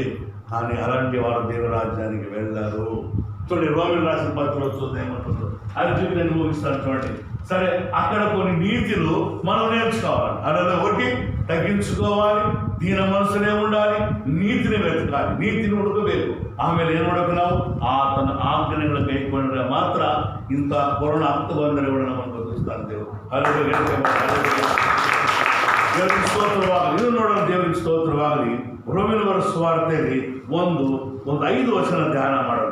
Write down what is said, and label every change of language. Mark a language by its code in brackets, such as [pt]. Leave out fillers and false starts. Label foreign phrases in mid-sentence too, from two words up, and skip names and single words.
[te] కానీ అలాంటి వారు దేవరాజ్యానికి వెళ్ళారు. చూడండి, రోమిలు రాసిన పత్రికలో చూద్దాం ఏమంటుందో. అది చూపి నేను ముగిస్తాను చూడండి. సరే, అక్కడ కొన్ని నీతులు మనం నేర్చుకోవాలి. అలాగే ఒకటి తగ్గించుకోవాలి, దీన మనసునే ఉండాలి, నీతిని వెతకాలి, నీతిని ఉడకಬೇಕು. [kn] ಆಮೇಲೆ ಏನು ಮಾಡಬೇಕು? ಆತನ ಆಜ್ಞೆಗಳ ಕೈಕೊಂಡ್ರೆ ಮಾತ್ರ ಇಂಥ ಕೊರೋನಾ ಹತ್ತು ಬಂದರೆ ಕೂಡ ನಮ್ಮನ್ನು ಬದುಕಿಸ್ತಾರೆ ದೇವರು. ದೇವರಿಗೆ ಸ್ತೋತ್ರವಾಗಲಿ. ಇದು ನೋಡೋಣ, ದೇವರಿಗೆ ಸ್ತೋತ್ರವಾಗಲಿ. ರೋಮಿನವರ ಸುವಾರ್ತೆಯಲ್ಲಿ ಒಂದು 5 ವಚನ ಧ್ಯಾನ ಮಾಡೋದು.